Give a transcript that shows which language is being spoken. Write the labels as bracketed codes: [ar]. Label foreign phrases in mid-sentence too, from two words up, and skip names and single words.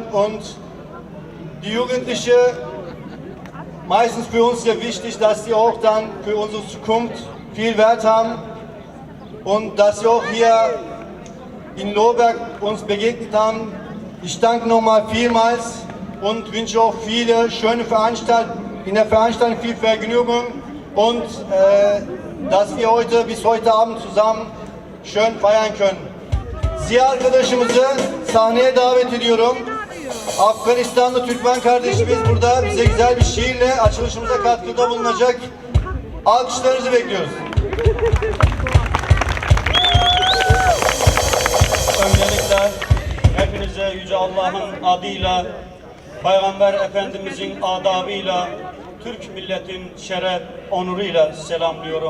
[de] Und die Jugendliche, meistens für uns sehr wichtig, dass sie auch dann für unsere Zukunft viel Wert haben und dass sie auch hier in Lohberg uns begegnet haben. Ich danke nochmal vielmals und wünsche auch viele schöne Veranstaltungen, in der Veranstaltung viel Vergnügen und dass wir bis heute Abend zusammen schön feiern können. [tr] Ziya arkadaşımızı sahneye davet ediyorum. Afganistanlı Türkmen kardeşimiz burada bize güzel bir şiirle açılışımıza katkıda bulunacak. Alkışlarınızı bekliyoruz. Öncelikle hepinize Yüce Allah'ın adıyla, Peygamber Efendimizin adabıyla, Türk milletin şeref, onuruyla selamlıyorum.